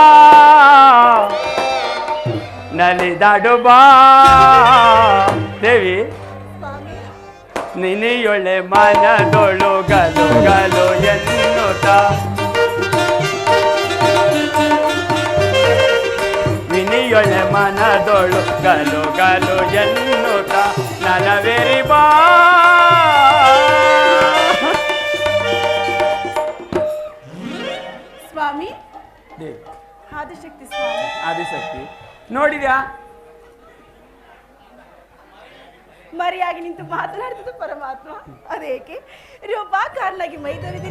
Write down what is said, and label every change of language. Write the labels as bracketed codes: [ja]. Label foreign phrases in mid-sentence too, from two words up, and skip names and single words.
[kn] ನಲಿದಾಡು ಬಾ ದೇವಿ ನಿನಿಯೊಳ್ಳೆ ಮನದೊಳು ಗಲು ಗಲು ಎನ್ನುತ್ತ ನಿನಿಯೊಳ್ಳೆ ಮನದೊಳು ಗಲು ಗಲು ಎನ್ನುತ್ತ ನಲವೇರಿ ಬಾ ಸ್ವಾಮಿ ಆದಿಶಕ್ತಿ ಸ್ವಾಮಿ ಆದಿಶಕ್ತಿ ನೋಡಿದ್ಯಾ ಮರಿಯಾಗಿ ನಿಂತು ಮಾತನಾಡ್ತಿದ್ದು ಪರಮಾತ್ಮ ಅದೇಕೆ ರೂಪಾಕಾರನಾಗಿ ಮೈದೊರೆದಿರಿ